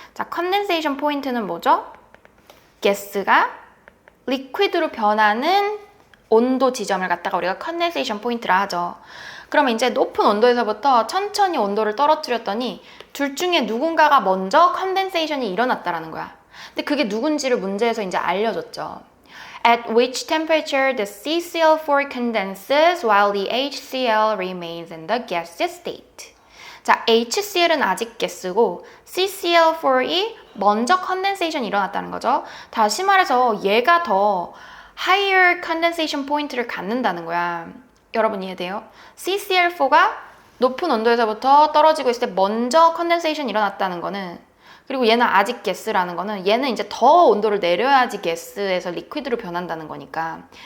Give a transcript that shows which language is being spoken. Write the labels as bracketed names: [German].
[Korean] 자, 컨덴세이션 포인트는 뭐죠? 가스가 리퀴드로 변하는 온도 지점을 갖다가 우리가 컨덴세이션 포인트라 하죠. 그러면 이제 높은 온도에서부터 천천히 온도를 떨어뜨렸더니 둘 중에 누군가가 먼저 컨덴세이션이 일어났다라는 거야. 근데 그게 누군지를 문제에서 이제 알려줬죠. [English] At which temperature the CCl4 condenses while the HCl remains in the gaseous state. [Korean] 자, HCl은 아직 가스고 CCl4이 먼저 컨덴세이션이 일어났다는 거죠. 다시 말해서 얘가 더 higher condensation 포인트를 갖는다는 거야. 여러분 이해돼요? CCl4가 높은 온도에서부터 떨어지고 있을 때 먼저 컨덴세이션이 일어났다는 거는 그리고 얘는 아직 가스라는 거는 얘는 이제 더 온도를 내려야지 가스에서 리퀴드로 변한다는 거니까.